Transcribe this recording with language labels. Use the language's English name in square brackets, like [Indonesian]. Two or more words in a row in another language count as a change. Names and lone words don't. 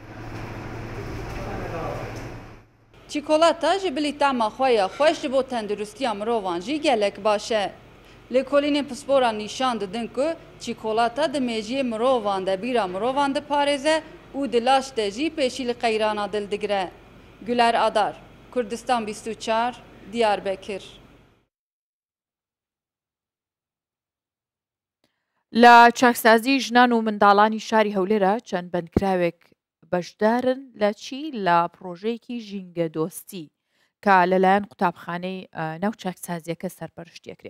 [Kurdish] Çikolata ji bilî tama xwe ya xweş ji bo tendirustiya mirovan jî gelek baş e. Lêkolînên pisporan nîşan didin ku çikolata di mêjiyê mirovan de bîra mirovan diparêze û di laş de jî pêşî li qeyrana dil digire. Güler Adar, Kurdistan 24, Diyarbekir. [Central Kurdish] لە چاکسازی ژنان و منداڵانی شاری هەولێرە چەند بەندکراوێک بەشدارن لە چی لە پرۆژەیەکی ژینگە دۆستی کە لەلایەن قوتابخانەی ناو چاکسازیەکە سەرپەرشتیەکرێ.